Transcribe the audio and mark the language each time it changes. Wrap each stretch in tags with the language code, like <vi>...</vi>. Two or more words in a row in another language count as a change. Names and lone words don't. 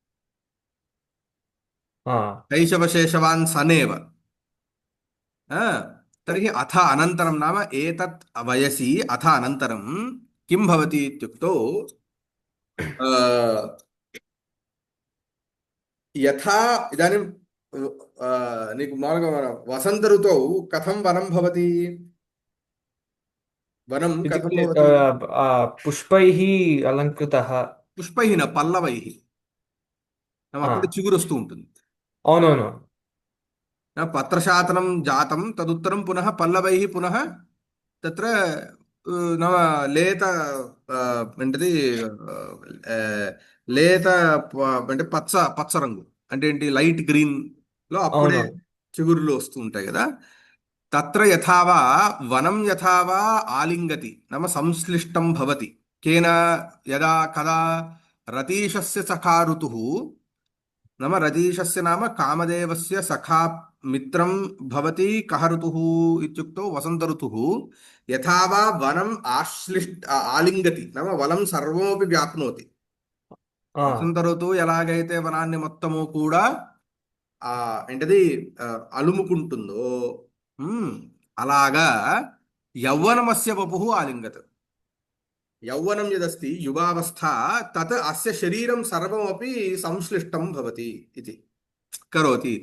<sa>आ, शैशवशेषवान् सनेव आ, तर्हि अथ अनन्तरं नाम एतत् वयसि अथ अनन्तरं किं भवति इत्युक्तौ यथा इदानीं</sa> <te>నీకు మామూలుగా</te> <sa>వసంత ఋతौ కథం వనం భవతి వనం కథం इत्युक्ते భవతి पुष्पैः अलङ्कृतः పుష్పైః న పల్లవైః నామ आ,</sa> <te>అప్పుడు చిగురు వస్తూ ఉంటుంది అవునవును.</te> <sa>పత్రశాతనం జాతం తదుత్తరం పునః పల్లవైः పునః తత్ర నామ</sa> <te>లేత ఏంటిది ఆ, లేత అంటే పచ్చ రంగు అంటే ఏంటి</te> <en>light green</en> <te>లో అప్పుడే అవునవును. చిగురులు వస్తూ ఉంటాయి కదా.</te> <sa>తత్ర యథావా వనం యథావా ఆలింగతి నామ సంశ్లిష్టం భవతి కేన యదా కదా రతీషస్య సఖా ఋతుః नाम रजीशस्य नाम कामदेवस्य सखा मित्रं भवति कः ऋतुः इत्युक्तौ वसन्त ऋतुः यथा वा वनम् आलिङ्गति नाम वनं सर्वमपि व्याप्नोति ఆ,</sa> <te>వసంత ఋతువు ఎలాగైతే వనాన్ని మొత్తము కూడా ఆ ఏంటది ఆ, అలుముకుంటుందో ఉమ్, అలాగా</te> <sa>యౌవనమస్య వపుః ఆలింగత్ యౌవనం యదస్తి యువావస్థ తత్ అస్య శరీరం సర్వమపి సంశ్లిష్టం భవతి</sa> <te>ఇది కరోతి ఇది.</te>